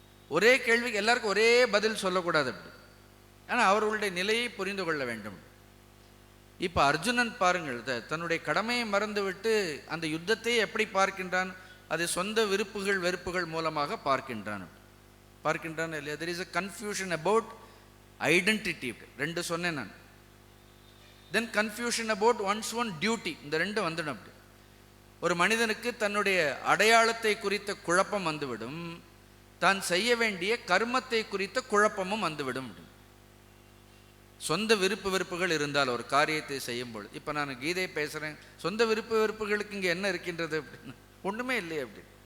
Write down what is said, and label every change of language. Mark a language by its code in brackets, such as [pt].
[ta] ஒரே கேள்விக்கு எல்லாருக்கும் ஒரே பதில் சொல்லக்கூடாது, ஆனால் அவர்களுடைய நிலையை புரிந்து கொள்ள வேண்டும். இப்போ அர்ஜுனன் பாருங்கள், தன்னுடைய கடமையை மறந்துவிட்டு அந்த யுத்தத்தை எப்படி பார்க்கின்றான், அதை சொந்த விருப்புகள் வெறுப்புகள் மூலமாக பார்க்கின்றான் இல்லையா? [en] there is a confusion about identity. [ta] 2 சொன்னேன் நான். [en] then confusion about one's own duty. [ta] இந்த 2 வந்துடும். அப்படி ஒரு மனிதனுக்கு தன்னுடைய அடையாளத்தை குறித்த குழப்பம் வந்துவிடும், தான் செய்ய வேண்டிய கர்மத்தை குறித்த குழப்பமும் வந்துவிடும். சொந்த விருப்பு வெறுப்புகள் இருந்தால் ஒரு காரியத்தை செய்யும்போது, இப்போ நான் கீதை பேசுகிறேன், சொந்த விருப்பு வெறுப்புகளுக்கு இங்கே என்ன இருக்கின்றது அப்படின்னு ஒன்றுமே இல்லை அப்படி.